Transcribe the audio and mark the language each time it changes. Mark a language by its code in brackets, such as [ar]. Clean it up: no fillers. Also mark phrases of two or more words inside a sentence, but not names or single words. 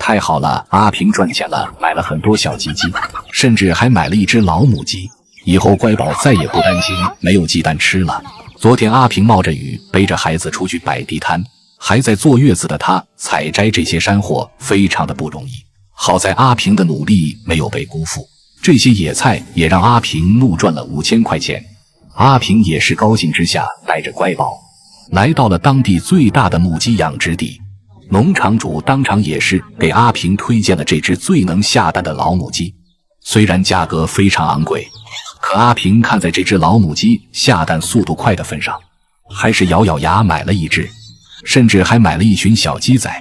[zh] 太好了，阿平賺錢了，買了很多小雞雞，甚至還買了一隻老母雞。以後乖寶再也不擔心沒有雞蛋吃了。昨天阿平冒着雨背着孩子出去擺地攤，還在坐月子的他採摘這些山貨非常的不容易。好在阿平的努力沒有被辜負，這些野菜也讓阿平怒賺了5000塊錢。阿平也是高興之下，帶着乖寶來到了當地最大的母雞養殖地。農場主當場也是給阿平推薦了這隻最能下蛋的老母雞。雖然價格非常昂貴，可阿平看在這隻老母雞下蛋速度快的份上，還是咬咬牙買了一隻，甚至還買了一群小雞仔。